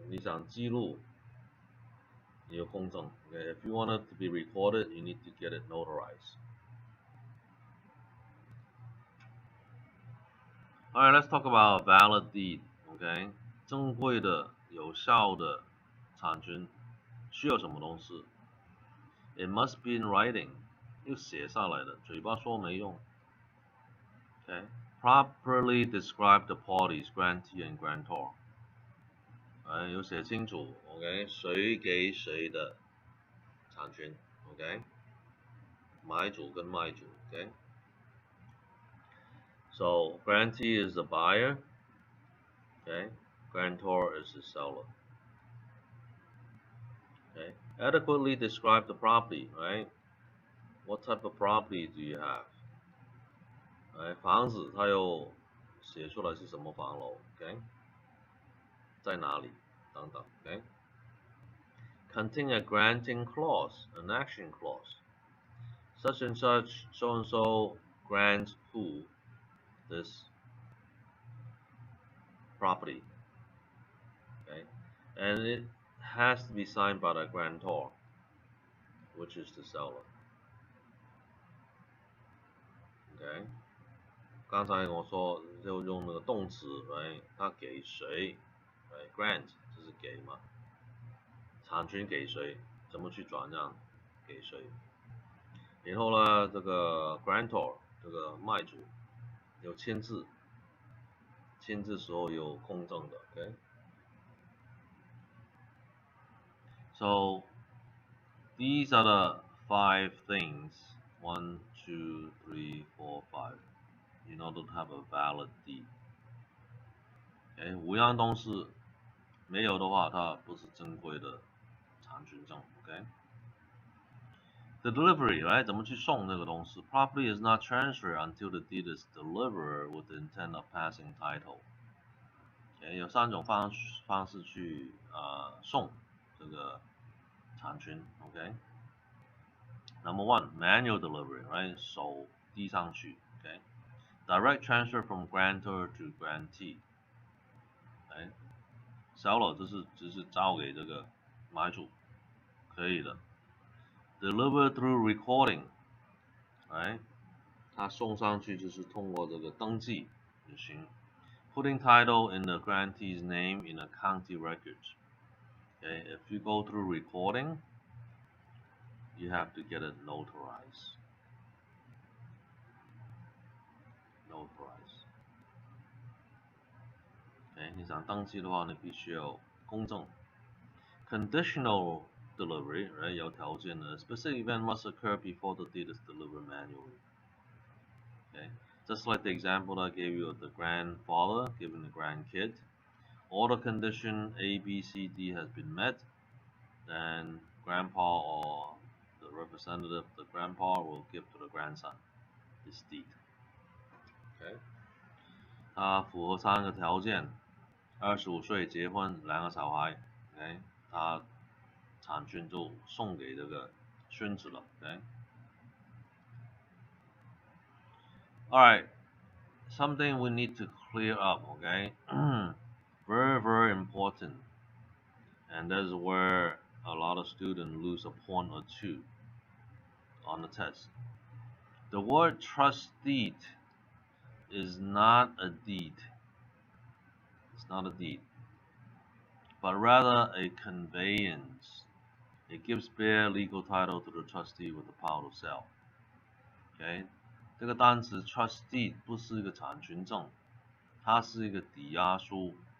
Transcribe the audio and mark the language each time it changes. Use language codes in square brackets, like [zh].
[zh] 你想记录，你有公证 ，OK？ [en] If you want it to be recorded, you need to get it notarized. Alright, let's talk about valid deed, OK？ [zh] 正规的、有效的产权需要什么东西 ？ [en] It must be in writing， [zh] 要写下来的，嘴巴说没用。 [en] OK？ Properly describe the parties, grantee and grantor. [zh] 要写清楚 ，OK？ 谁给谁的产权 ，OK？买主跟卖主 ，OK？ [en] So grantee is the buyer, okay? Grantor is the seller. Okay? Adequately describe the property, right? What type of property do you have？ [zh] 房子它又写出来是什么房楼 ，OK， 在哪里等等 ，OK。 [en] Contain a granting clause, an action clause. Such and such, so and so grants who this property, okay, and it has to be signed by the grantor, which is the seller, okay。 [zh] 刚才我说就用那个动词，他给谁，grant 就是给嘛，产权给谁，怎么去转让给谁。然后呢，这个 grantor 这个卖主有签字，签字时候有公证的 ，OK。 [en] So these are the 5 things, 1, 2, 3, 4, 5, in order to have a valid deed. [zh] OK， 5样东西没有的话，它不是正规的产权证 ，OK。 [en] The delivery, right？ [zh] 怎么去送这个东西 ？ [en] Property is not transferred until the deed is delivered with the intent of passing title. [zh] OK， 有3种方式去送这个产权 ，OK。 [en] Number 1, manual delivery, right？ [zh] 手递上去 ，OK。 [en] Direct transfer from grantor to grantee， [zh] seller 只是交给这个买主，可以的。 [en] Deliver through recording， [zh] 他送上去就是通过这个登记就行。 [en] Putting title in the grantee's name in a county record. Okay, if you go through recording, you have to get it notarized. [zh] Okay， 你想登记的话，你必须要公证。 [en] Conditional delivery， [zh] 有条件的 [en] specific event must occur before the deed is delivered manually. Okay, just like the example I gave you of the grandfather giving the grandkid. All the condition A, B, C, D has been met, then grandpa or the representative of the grandpa will give to the grandson his deed. [zh] Okay， 他符合3个条件，25岁结婚，2个小孩 ，OK， 他产权就送给这个孙子了 ，OK。 [en] Alright, something we need to clear up, okay? Very, very important. And that's where a lot of students lose a point or 2 on the test. The word trust deed is not a deed. It's not a deed, but rather a conveyance. It gives bare legal title to the trustee with the power to sell. [zh] Okay， 这个单词 trust deed 不是一个产权证，它是一个抵押书。